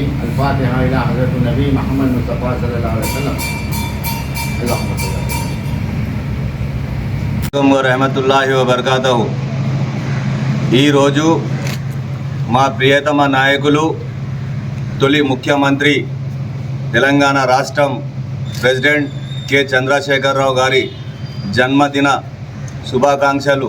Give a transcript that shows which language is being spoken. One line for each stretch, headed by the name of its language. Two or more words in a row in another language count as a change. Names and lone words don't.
Arabic: الفاتحه الى حضره النبي محمد مصطفى صلى الله عليه وسلم. اللهم صل ورحمة الله وبركاته.
Telugu: ఈరోజు మా ప్రియతమ నాయకులు, తొలి ముఖ్యమంత్రి, తెలంగాణ రాష్ట్రం ప్రెసిడెంట్ కె చంద్రశేఖరరావు గారి జన్మదిన శుభాకాంక్షలు